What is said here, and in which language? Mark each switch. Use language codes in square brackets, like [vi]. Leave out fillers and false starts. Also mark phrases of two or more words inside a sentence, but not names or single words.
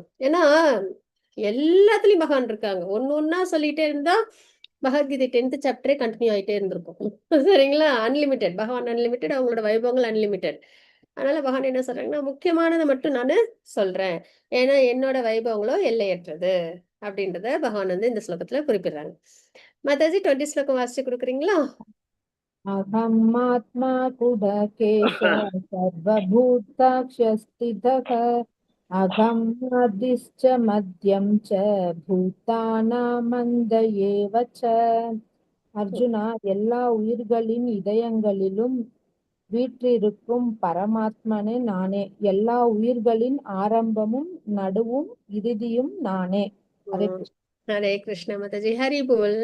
[ta] ஏன்னா எல்லாத்துலயும் பகவான் இருக்காங்க. ஒண்ணா சொல்லிட்டே இருந்தா பகவத்கீதை 10th [en] chapter continue [ta] ஆயிட்டே இருந்திருக்கும். சரிங்களா? அன்லிமிட்டெட். பகவான் அன்லிமிட்டெட், அவங்களோட வைபவங்கள் அன்லிமிட்டெட். அதனால பகவான் என்ன சொல்றாங்கன்னா, முக்கியமானதை மட்டும் நானு சொல்றேன். ஏன்னா என்னோட வைபவங்களோ எல்லையற்றது அப்படின்றத பகவான் வந்து இந்த ஸ்லோகத்துல குறிப்பிடுறாங்க. மாதாஜி 20 ஸ்லோகம் வாசிச்சு கொடுக்குறீங்களா? [sa] अहमात्मा कुडकेश सर्वभूताक्षस्थितः अहम् आदिश्च मध्यं च பூதானாமந்த ஏவ ச. [ta] அர்ஜுனா, எல்லா உயிர்களின் இதயங்களிலும் வீற்றிருக்கும் பரமாத்மனே நானே. எல்லா உயிர்களின் ஆரம்பமும் நடுவும் இறுதியும் நானே. ஹரே கிருஷ்ண மாதாஜி. ஹரி போல்.